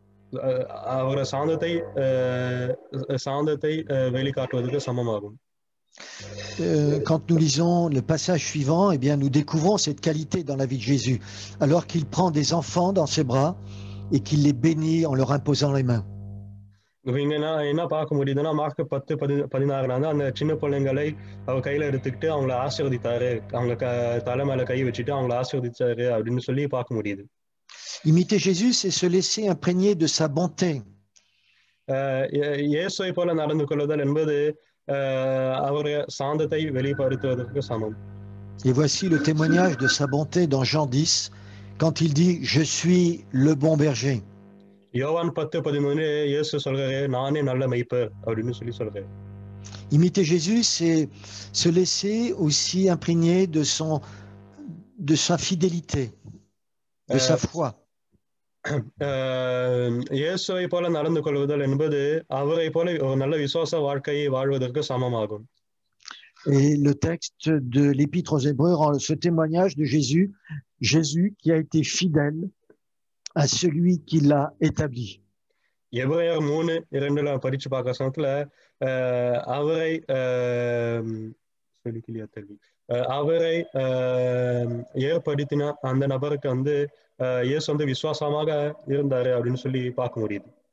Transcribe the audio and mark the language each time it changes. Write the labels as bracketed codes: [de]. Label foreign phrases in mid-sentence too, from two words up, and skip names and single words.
[ta] அவர சாந்தத்தை வெளிக்காட்டுவதற்கு சமமாகும். [fr] Quand nous lisons le passage suivant, eh bien, nous découvrons cette qualité dans la vie de Jésus, alors qu'il prend des enfants dans ses bras et qu'il les bénit en leur imposant les mains. [ta] இங்க என்ன பார்க்க முடியுதுன்னா மார்க் 10:16 அந்த சின்ன பிள்ளைங்களை அவர் கையில எடுத்துக்கிட்டு அவங்கள ஆசீர்வதித்தாரு, அவங்க தலை மேல கை வச்சுட்டு அவங்கள ஆசீர்வதிச்சாரு அப்படின்னு சொல்லி பார்க்க முடியுது. [fr] Imiter Jésus, c'est se laisser imprégner de sa bonté. [ta] இயேசுவை போல நடந்து கொள்ளுதல் என்பது அவருடைய சாந்தத்தை வெளிப்படுத்துவதற்கு சமம். [fr] Et voici le témoignage de sa bonté dans Jean 10, quand il dit « Je suis le bon berger ». [ta] யோவான் 10:13 இயேசு சொல்றாரு, நானே நல்ல மேய்ப்பர் அப்படின்னு சொல்லி சொல்றாரு. [fr] Imiter Jésus, c'est se laisser aussi imprégner de sa fidélité, de sa foi. [ta] இயேசுவை போல நடந்து கொள்வதல் என்பது அவரை போல ஒரு நல்ல விசுவாச வாழ்க்கையை வாழ்வதற்கு சமமாகும். [fr] Et le texte de l'Épître aux Hébreux rend ce témoignage de Jésus, Jésus qui a été fidèle à celui qui l'a établi. [ta] எபிரேயர் 3:2 படிச்சு பார்க்க சமயத்துல அவரை அவரை ஏற்படுத்தின அந்த நபருக்கு இயேசு விசுவாசமாக இருந்தாரு அப்படின்னு சொல்லி பார்க்க முடியுது.